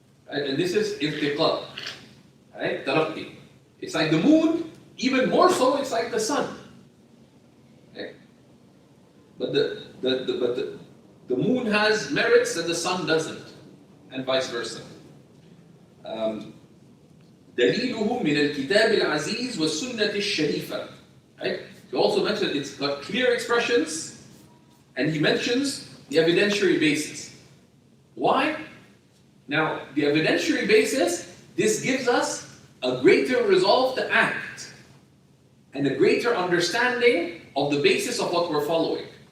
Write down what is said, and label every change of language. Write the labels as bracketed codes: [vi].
[en] Right? And this is irtiqa, right? Taraqi. It's like the moon, even more so, it's like the sun. Okay? But the moon has merits and the sun doesn't, and vice versa. [ar] دليله من الكتاب العزيز والسنة الشريفة. [en] Right? He also mentioned it's got clear expressions, and he mentions the evidentiary basis. Why? Now, the evidentiary basis, this gives us a greater resolve to act and a greater understanding of the basis of what we're following.